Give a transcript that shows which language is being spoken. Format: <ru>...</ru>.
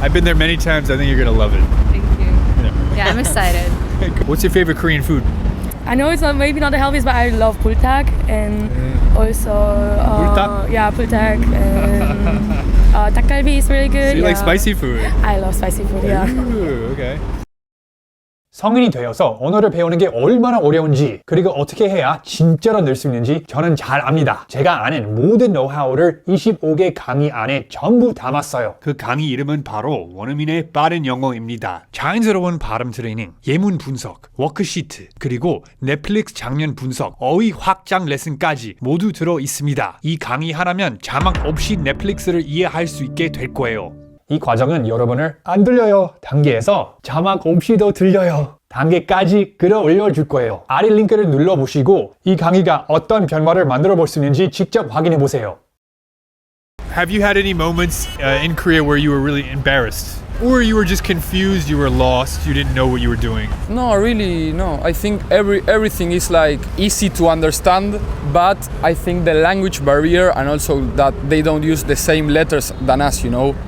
<en>I've been there many times. I think you're gonna love it. thank you. Yeah, I'm excited. What's your favorite Korean food? I know it's maybe not the healthiest, but I love bultak and also Bultak? Yeah, bultak and 닭갈비 is really good. So you like yeah. spicy food? I love spicy food. Yeah. Ooh, okay.</en> <ko>성인이 되어서 언어를 배우는 게 얼마나 어려운지, 그리고 어떻게 해야 진짜로 늘 수 있는지 저는 잘 압니다. 제가 아는 모든 노하우를 25개 강의 안에 전부 담았어요. 그 강의 이름은 바로 원어민의 빠른 영어입니다. 자연스러운 발음 트레이닝, 예문 분석, 워크시트, 그리고 넷플릭스 장면 분석, 어휘 확장 레슨까지 모두 들어 있습니다. 이 강의 하나면 자막 없이 넷플릭스를 이해할 수 있게 될 거예요. 이 과정은 여러분을 안 들려요 단계에서 자막 없이도 들려요 단계까지 끌어올려 줄 거예요. 아래 링크를 눌러보시고 이 강의가 어떤 변화를 만들어 볼 수 있는지 직접 확인해 보세요.</ko> <en>Have you had any moments in Korea where you were really embarrassed? Or you were just confused, you were lost, you didn't know what you were doing? No, really, no. I think everything is like easy to understand, but I think the language barrier and also that they don't use the same letters than us, you know.</en>